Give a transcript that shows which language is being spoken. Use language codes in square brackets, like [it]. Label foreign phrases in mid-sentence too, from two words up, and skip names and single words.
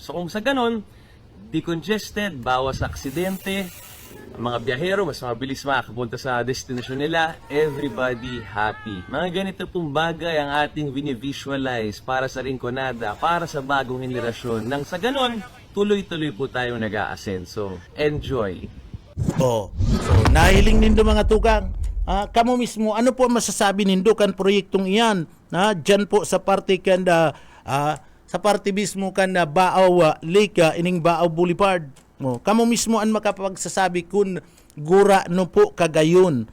[tl] So kung sa ganon, decongested, bawas aksidente, ang mga biyahero mas mabilis makakapunta sa destination nila, [en] everybody happy. [tl] Mga ganito pong bagay ang ating visualize para sa Rinconada, para sa bagong henerasyon. Nang sa ganon, tuloy-tuloy po tayong nag-aasenso. Enjoy! [bik] So nahiling nindo mga tugang. Kamo mismo, ano po masasabi nindo kan proyektong iyan? Diyan po sa parte kan sa parte mismo kan Baaw Lake, ining Baaw Boulevard. Kamo mismo ang makapagsasabi kung gura no po kagayon.